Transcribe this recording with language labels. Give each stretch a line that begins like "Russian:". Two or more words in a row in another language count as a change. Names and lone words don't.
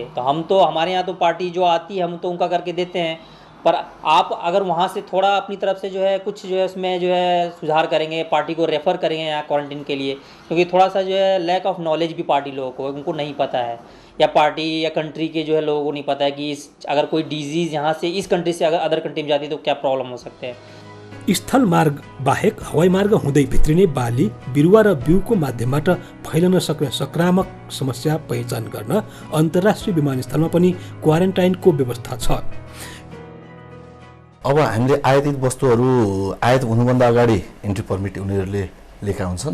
Hindi: तो हम तो हमारे यहाँ तो पार्टी जो आती है हम तो उनका करके देते हैं, पर आप अगर वहाँ से थोड़ा अपनी तरफ से जो है कुछ जो है उसमें जो है सुधार करेंगे, पार्टी को रेफ़र करेंगे यहाँ क्वारंटीन के लिए, क्योंकि थोड़ा सा जो है
English: lack of knowledge
Hindi: भी पार्टी लोगों को, उनको नहीं पता है, या पार्टी या कंट्री के जो है लोगों को नहीं पता है कि इस अगर कोई डिजीज़ यहाँ से इस कंट्री से अगर
English: other country
Hindi: में जाती है तो क्या प्रॉब्लम हो सकते हैं।
Nepali: स्थल मार्ग बाहेक हवाई मार्ग हुँदै भित्रिने बाली, बिरुवा र बिउको माध्यमबाट फैलन सक्ने संक्रामक समस्या पहिचान गर्न अन्तर्राष्ट्रिय विमानस्थलमा पनि क्वारेन्टाइनको व्यवस्था छ। अब हामीले आयातित वस्तुहरू आयात हुनुभन्दा अगाडि
English: entry permit
Nepali: उनीहरूले लेखा हुन्छन्।